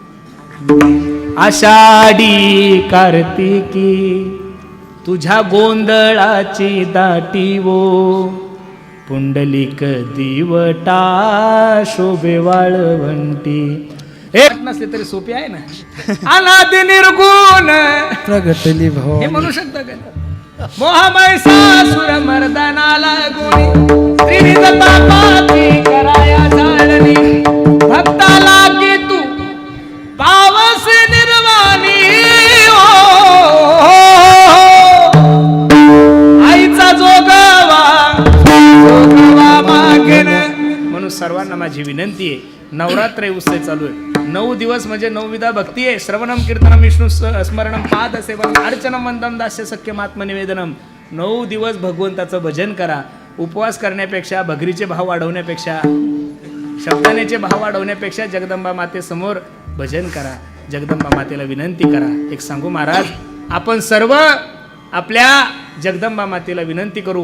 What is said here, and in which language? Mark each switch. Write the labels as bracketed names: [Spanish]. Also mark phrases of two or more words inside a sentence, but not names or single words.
[Marathi] आषाढी कार्तिकी तुझ्या गोंधळाची दाटी वो, पुंडलिक दिवटा शोभे वाळवंटी. एक नसले तरी सोपी आहे ना. अनादि निर्गुण प्रगटली भाव हे म्हणू शकता का? मोहमय सासुर मर्दनाला गुणी, त्रिविध तापाती कराया जाळणी, भक्ताला की तू पावस निर्वाणी. आईचा जोगवा मागेन. म्हणून सर्वांना माझी विनंती आहे, नवरात्र उत्सव चालू आहे. 9 दिवस म्हणजे 9 विधा भक्ती आहे. [Sanskrit] श्रवणम कीर्तनम विष्णू स्मरणम पाद सेवनम अर्चनम वंदनम दास्य सख्यम आत्मनिवेदनम. [Marathi] 9 दिवस भगवंताचं भजन करा. उपवास करण्यापेक्षा, भगरीचे भाव वाढवण्यापेक्षा, शब्दानेचे भाव वाढवण्यापेक्षा जगदंबा मातेसमोर भजन करा, जगदंबा मातेला विनंती करा. एक सांगू महाराज, आपण सर्व आपल्या जगदंबा मातेला विनंती करू.